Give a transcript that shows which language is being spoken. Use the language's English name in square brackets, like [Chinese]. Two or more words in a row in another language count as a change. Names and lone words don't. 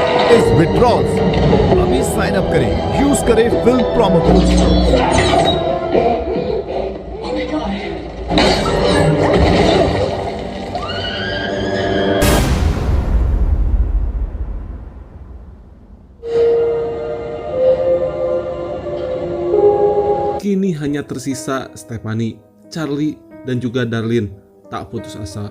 [Hindi] इस विड्रॉल से अभी [English] sign up [Hindi] करें, यूज करें [English] film promo code. [Indonesian] Kini hanya tersisa Stephanie, Charlie, dan juga Darlene tak putus asa.